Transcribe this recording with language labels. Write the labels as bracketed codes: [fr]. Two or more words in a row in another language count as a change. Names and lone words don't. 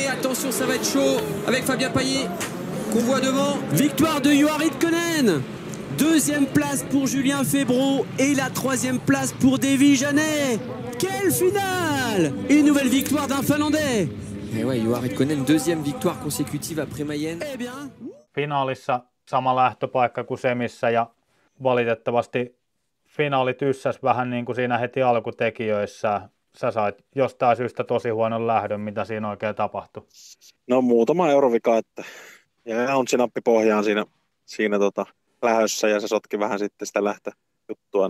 [fr] Attention, ça va être chaud avec Fabien Payet qu'on voit devant. Victoire de Juha Räikkönen. 2e place pour Julien Febvre et la 3e place pour David Janet. Quelle finale! Une nouvelle victoire d'un Finlandais. Et ouais, Juha Räikkönen, 2e victoire consécutive après Mayenne. Eh bien. [fi] Finaalissa sama lähtöpaikka kuin semissä ja valitettavasti finaali tyssäsi vähän niin kuin siinä heti alkutekijöissä. Sä sait jostain syystä tosi huonon lähdön, mitä siinä oikein tapahtui? No muutama eurovika, että ja on sinappi pohjaan siinä lähössä ja se sotki vähän sitten sitä lähtöjuttua.